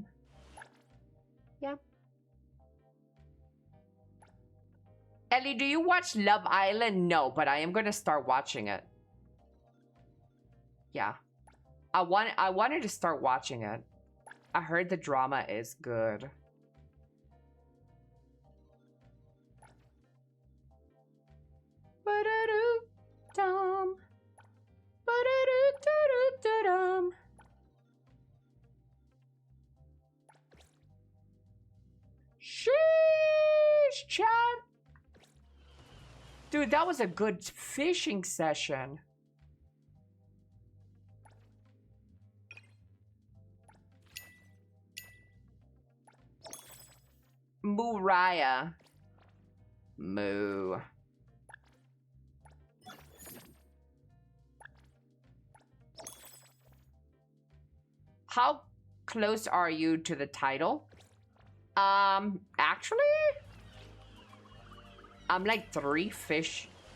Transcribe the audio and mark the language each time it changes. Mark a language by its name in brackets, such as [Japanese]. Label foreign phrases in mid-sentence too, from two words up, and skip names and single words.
[English] Yeah. Ellie, do you watch Love Island? No, but I am going to start watching it. Yeah. I wanted to start watching it. I heard the drama is good. Ba-da-doo-dum. Ba-da-doo-doo-doo-dum. Sheesh, chat. Dude, that was a good fishing session. Mooraya. Moo. How close are you to the title? Actually, I'm like 3 fish.